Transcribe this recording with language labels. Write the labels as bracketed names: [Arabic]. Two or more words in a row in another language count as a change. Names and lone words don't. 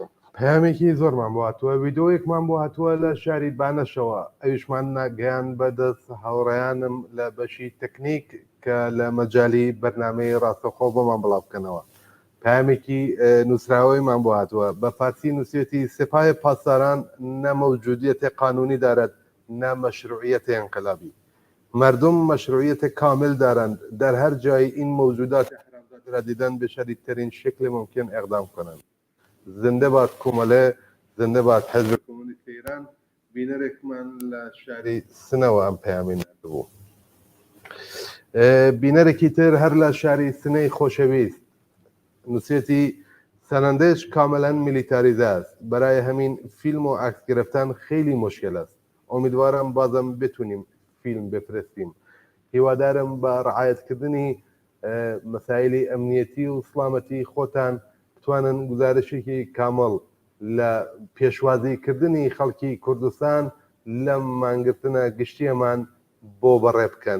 [Central Kurdish] پامێکی زۆرمان بۆ هاتووە، ویدۆیەکمان بۆ هاتووە لە شاری بانەشەوە، ئەویشمان ناگەیان بەدەست هاوڕێیانم لە بەشی تەکنیک کە لە مەجای بەرنامەی ڕاستەخۆ بۆمان بڵاو بکەنەوە. پامێکی نووسراوەیمان بۆ هاتووە بە فارسی نووسێتی [Persian] سپای پاسداران نە موجودیەتی قانونی دارد نه مشروعیت انقلابی. مردم مشروعیت کامل دارند در هر جای این موجودات حرامزاده را دیدن به شدیدترین شکل ممکن اقدام کنند. زنده باد کومەلێ، زنده باد حزب کۆمونیست ایران. [Central Kurdish] بینەرێکمان لە شاری سنەوە ئەم پەیامی نردبوو. بینەرێکی تر هەر لە شاری سنەی خۆشەویست نووسێتی [Persian] سەنەندەش کاملا میلیتاریزه است. برای همین فیلم و عکس گرفتن خیلی مشکل است. امیدوارم بازم بتونیم فیلم بفرستیم. [Central Kurdish] هیوادارم بە ڕعایەتکردنی مەسایلی ئەمنیەتی و سڵامەتی خۆتان بتوانن گزارشێکی کامەڵ لە پێشوازیکردنی خەڵکی کوردستان لە مانگرتنە گشتیەمان بۆ بەڕێ بکەن.